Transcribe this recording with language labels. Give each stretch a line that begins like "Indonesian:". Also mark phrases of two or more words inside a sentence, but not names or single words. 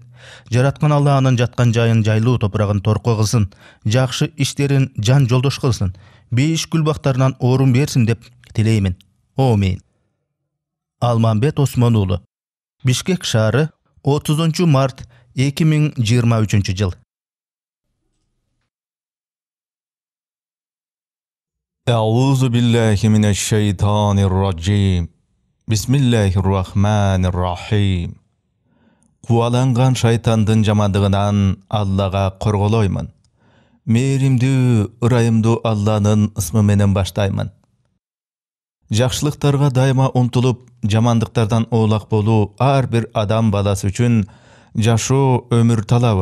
Kyrgyz: Жараткан Алла анын жаткан жайын жайлуу топурагын торко кылсын, жакшы иштерин жан жолдош кылсын, бейиш күлбактарынан орун берсин деп тилеймин. Амин. Алмамбет Осмон уулу. Бишкек шаары, 30 март 2023 жыл.
Arabic: أعوذ بالله من الشيطان الرجيم. بسم الله الرحمن الرحيم.
Kyrgyz: Кубаланган шайтандын жамандыгынан Аллага корголоймун. Мээримдүү, ырайымдуу Алланын ысмы менен баштаймын. Жакшылыктарга дайыма умтулуп, жамандыктардан оолак болуу ар бир адам баласы үчүн жашоо өмүр талабы.